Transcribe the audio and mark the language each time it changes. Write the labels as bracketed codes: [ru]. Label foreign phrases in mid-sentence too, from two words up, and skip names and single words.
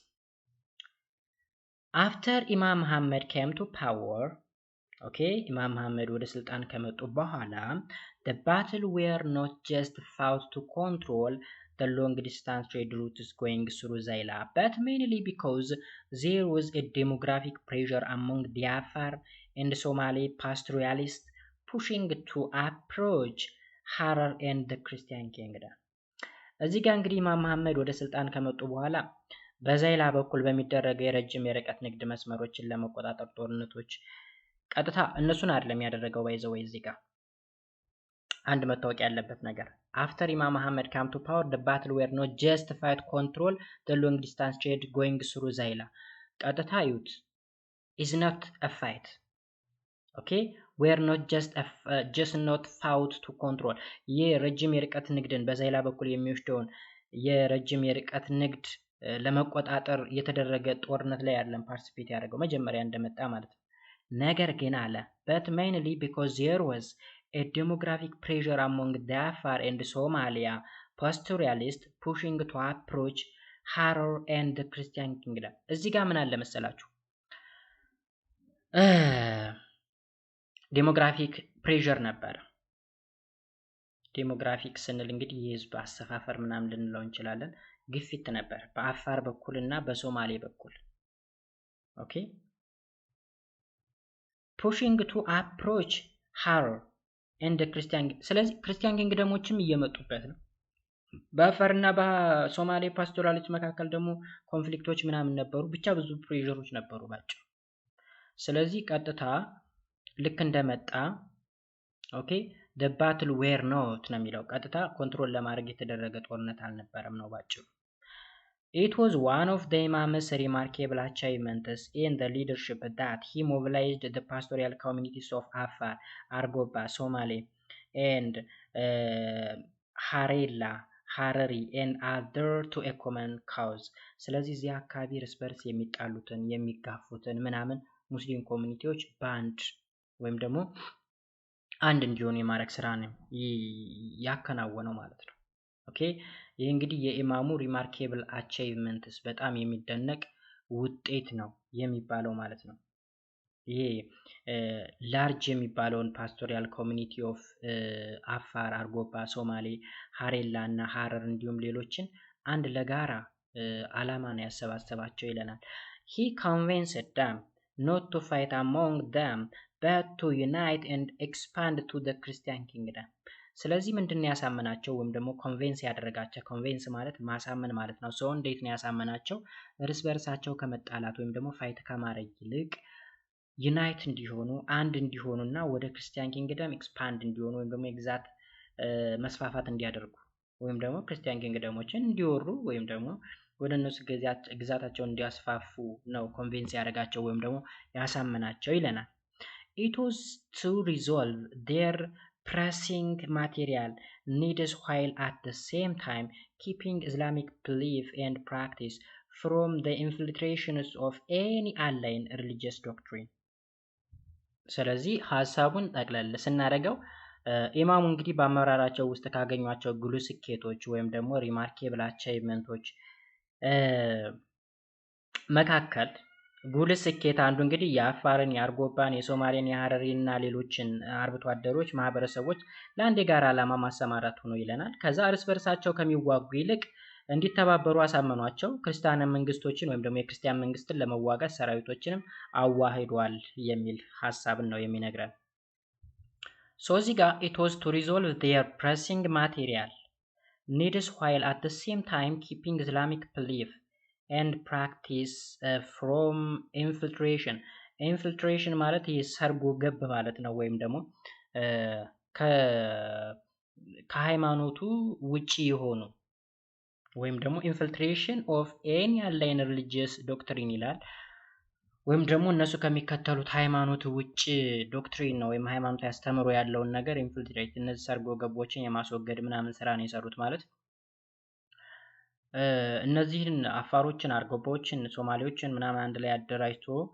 [en] after ኢማም መሐመድ came to power [am] ኢማም መሐመድ ወደ ስልጣን ከመጡ በኋላ [en] the battle were not just fought to control the long distance trade routes going through Zaila but mainly because there was a demographic pressure among the Afar and Somali pastoralists pushing to approach Harar and the Christian kingdom። [am] እዚህ ጋር እንግዲህ ኢማም መሐመድ ወደ ስልጣን ከመጡ በኋላ በዛይላ በኩል በሚደረገው የረጅም የርቀት ንግድ መስመሮችን ለመቆጣጠር ጦርነቶች ቀጥታ እነሱን አይደለም ያደረገው ባይዘው እዚህ ጋር አንድ መታወቅ ያለበት ነገር [en] after ኢማም መሐመድ came to power the battle were not just fight control the long distance trade going through Zaila [am] ቀጥታ ይዩት [en] is not a fight were not just not fought to control [am] የረጅም የርቀት ንግድን በዛይላ በኩል የሚወስደውን የረጅም የርቀት ንግድ ለመቆጣጠር የተደረገ ጦርነት ላይ ያለን ፓርቲሲፔት ያደረገው መጀመሪያ እንደመጣ ማለት ነው። ነገር ግን አለ [en] but mainly because there was a demographic pressure among the Afar and Somalia pastoralists pushing to approach Harar and the Christian kingdom። [am] እዚህ ጋር ምን አለ መሰላችሁ [en] demographic pressure [am] ነበር። ዴሞግራፊክ ስንል እንግዲህ የህዝብ አሰፋፈር ምናምን ልንለው እንችላለን። ግፊት ነበር በአፋር በኩልና በሶማሌ በኩል [en] pushing to approach Harar and the Christian [am] ስለዚህ ክርስቲያን ኪንግደሞችም እየመጡበት ነው። በአፋርና በሶማሌ ፓስቶራሊስት መካከል ደግሞ ኮንፍሊክቶች ምናምን ነበሩ። ብቻ ብዙ ፕሬዠሮች ነበሩ ባጭሩ። ስለዚህ ቀጥታ ልክ እንደመጣ [en] the battle were not [am] ነው የሚለው ቀጥታ ኮንትሮል ለማድረግ የተደረገ ጦርነት አልነበረም ነው ባጭሩ። [en] It was one of the Imam's remarkable achievements in the leadership that he mobilized the pastoral communities of Afar, Argoba, Somali, and Harela, Harari, and other to a common cause። [am] ስለዚህ እዚህ አካባቢ እርስ በርስ የሚጣሉትን የሚጋፉትን ምናምን ሙስሊም ኮሚኒቲዎች በአንድ ወይም ደግሞ አንድ እንዲሆኑ የማድረግ ስራ ነው ያከናወነው ማለት ነው። ይህ እንግዲህ የኢማሙ [en] remarkable achievements [am] በጣም የሚደነቅ ውጤት ነው የሚባለው ማለት ነው። ይሄ ላርጅ የሚባለውን [en] pastoral community of Afar፣ [am] አርጎባ፣ ሶማሌ፣ ሀሬላ እና ሀረር እንዲሁም ሌሎችን አንድ ለጋራ አላማ ነው ያሰባሰባቸው ይለናል። [en] he convinced them not to fight among them but to unite and expand to the Christian kingdom። [am] ስለዚህ ምንድነው ያሳመናቸው ወይም ደግሞ ኮንቪንስ ያደረጋቸው? ኮንቪንስ ማለት ማሳመን ማለት ነው። ሰው እንዴት ነው ያሳመናቸው? እርስ በርሳቸው ከመጣላት ወይም ደግሞ ፋይት ከማድረግ ይልቅ ዩናይት እንዲሆኑ አንድ እንዲሆኑና ወደ [en] Christian kingdom expand [am] እንዲሆኑ ወይም ደግሞ ግዛት መስፋፋት እንዲያደርጉ ወይም ደግሞ ክርስቲያን ኪንግደሞችን እንዲወሩ ወይም ደግሞ ወደ እነሱ ግዛታቸውን እንዲያስፋፉ ነው ኮንቪንስ ያደረጋቸው ወይም ደግሞ ያሳመናቸው ይለናል። [en] It was to resolve their pressing material needs while at the same time keeping Islamic belief and practice from the infiltrations of any alien religious doctrine። [am] ስለዚህ ሐሳቡን ጠቅለል ስናደርገው ኢማሙ እንግዲህ በአመራራቸው ውስጥ ካገኟቸው ጉልህ ስኬቶች ወይም ደግሞ [en] remarkable achievements [am] መካከል ጉልህ ስኬት አንዱ እንግዲህ የአፋርን፣ የአርጎባን፣ የሶማሌን፣ የሀረሪን እና ሌሎችን አርብቶ አደሮች ማህበረሰቦች ለአንድ የጋራ ዓላማ ማሰማራት ሆኖ ይለናል። ከዛ እርስ በርሳቸው ከሚዋጉ ይልቅ እንዲተባበሩ አሳመኗቸው። ክርስቲያን መንግስቶችን ወይም ደግሞ የክርስቲያን መንግስትን ለመዋጋት ሰራዊቶችንም አዋህዷል የሚል ሐሳብን ነው የሚነግረን። So እዚህ ጋር [en] it was to resolve their pressing material needs while at the same time keeping Islamic belief and practice from infiltration. [am] infiltration ማለት የሰርጎ ገብ ማለት ነው ወይም ደግሞ ከሃይማኖቱ ውጪ የሆኑ ወይም ደግሞ [en] infiltration of any alien religious doctrine [am] ይላል። ወይም ደግሞ እነሱ ከሚከተሉት ሃይማኖት ውጪ ዶክትሪን ነው ወይም ሃይማኖት ያስተምሩ ያለውን ነገር ኢንፊልትሬት እነዚህ ሰርጎ ገቦችን የማስወገድ ምናምን ስራ ነው የሰሩት ማለት እነዚህን አፋሮችን፣ አርጎባዎችን፣ ሶማሌዎችን ምናምን አንድ ላይ አደራጅቶ